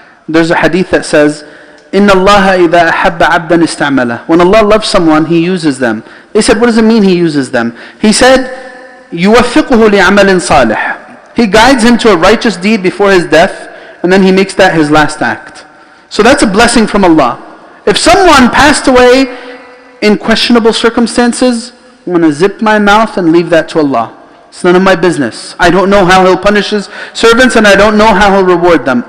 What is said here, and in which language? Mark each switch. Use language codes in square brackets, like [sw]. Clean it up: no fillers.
[en] There's a hadith that says, [ar] إِنَّ اللَّهَ إِذَا أَحَبَّ عَبْدًا اسْتَعْمَلَهُ. [en] When Allah loves someone, He uses them. They said, what does it mean He uses them? He said, [ar] يُوَفِّقُهُ لِعَمَلٍ صَالِحٍ. [en] He guides him to a righteous deed before his death, and then He makes that his last act. So that's a blessing from Allah. If someone passed away in questionable circumstances, I'm going to zip my mouth and leave that to Allah. It's none of my business. I don't know how He'll punish His servants, and I don't know how He'll reward them.